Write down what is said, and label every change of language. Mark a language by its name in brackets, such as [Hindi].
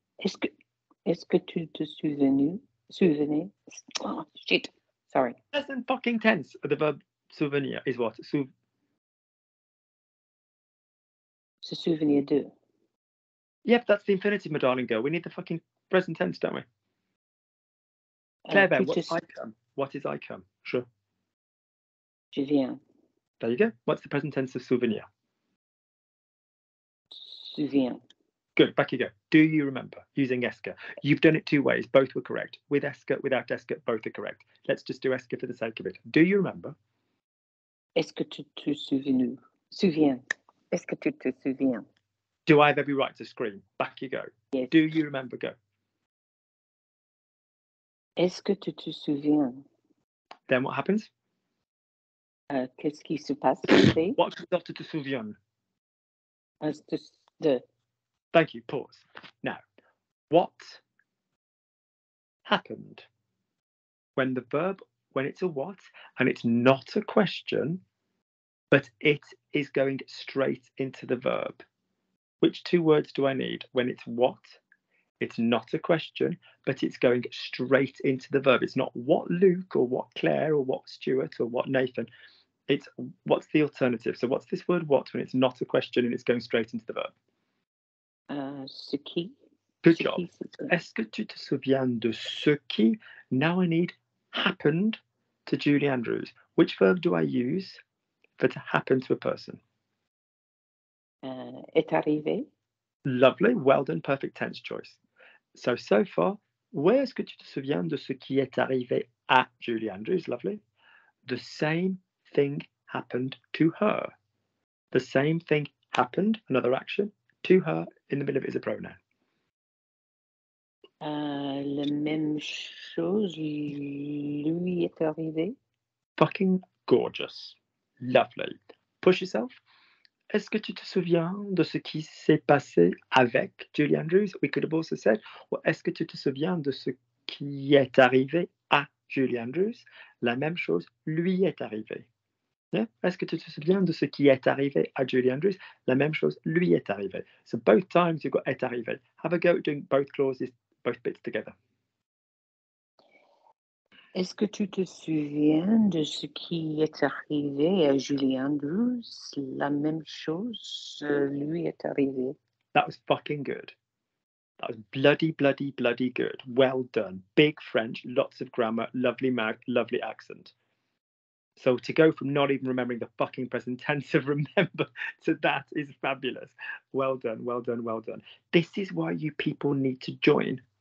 [French] Est-ce que tu te souvenais? [English] Oh, shit. Sorry. Present fucking tense. The verb souvenir is what? [French] Se souvenir de. [English] Yep, that's the infinitive, my darling girl. We need the fucking present tense, don't we? Claire, what's I come? What is I come? Sure. [French] Je viens. [English] There you go. What's the present tense of souvenir? [French] Souviens. [English] Good, back you go. Do you remember? Using Esker. You've done it two ways. Both were correct. With Esker, without Esker, both are correct. Let's just do Esker for the sake of it. Do you remember? [French] Est-ce que tu te souviens? Est-ce que tu te souviens? [English] Do I have every right to scream? Back you go. Yes. Do you remember? Go. [French] Est-ce que tu te souviens? [English] Then what happens? [French] Qu'est-ce qui se passe? [English] What comes after [French] te souviens? De. [English] Thank you. Pause. Now, what happened when the verb, when it's a what, and it's not a question, but it is going straight into the verb? Which two words do I need? When it's what, it's not a question, but it's going straight into the verb. It's not what Luke or what Claire or what Stuart or what Nathan. It's what's the alternative? So what's this word what when it's not a question and it's going straight into the verb? [French] Ce qui. [English] Good job. [French] Est-ce que tu te souviens de ce qui? [English] Now I need happened to Julie Andrews. Which verb do I use for to happen to a person? [French] Est arrivé. [English] Lovely. Well done. Perfect tense choice. So far, where [French] est-ce que tu te souviens de ce qui est arrivé à Julie Andrews? [English] Lovely. The same thing happened to her. The same thing happened, another action, to her. In the middle of it is a pronoun. [French] La même chose lui est arrivé. [English] Fucking gorgeous. Lovely. Push yourself. [French] Est-ce que tu te souviens de ce qui s'est passé avec Julie Andrews? [English] We could have also said, well, [French] est-ce que tu te souviens de ce qui est arrivé à Julie Andrews? La même chose lui est arrivé. [English] Yeah? [French] Est-ce que tu te souviens de ce qui est arrivé à Julie Andrews? La même chose lui est arrivé. [English] So both times you've got [French] est arrivé. [English] Have a go at doing both clauses, both bits together. [French] Est-ce que tu te souviens de ce qui est arrivé à Julie Andrews? La même chose lui est arrivé. [English] That was fucking good. That was bloody good. Well done. Big French, lots of grammar, lovely mouth, lovely accent. So to go from not even remembering the fucking present tense of remember to that is fabulous. Well done, well done, well done. This is why you people need to join.